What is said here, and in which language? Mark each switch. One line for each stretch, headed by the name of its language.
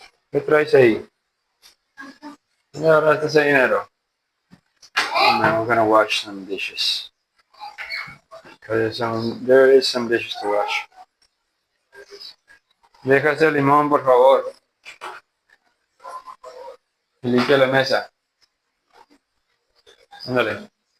Spanish: ¿Qué traes ahí? ¿Dónde agarraste ese dinero?
English: And then we're gonna wash some dishes. Because there is some dishes to wash.
Spanish: Deja ese limón, por favor. Y limpia la mesa. Ándale.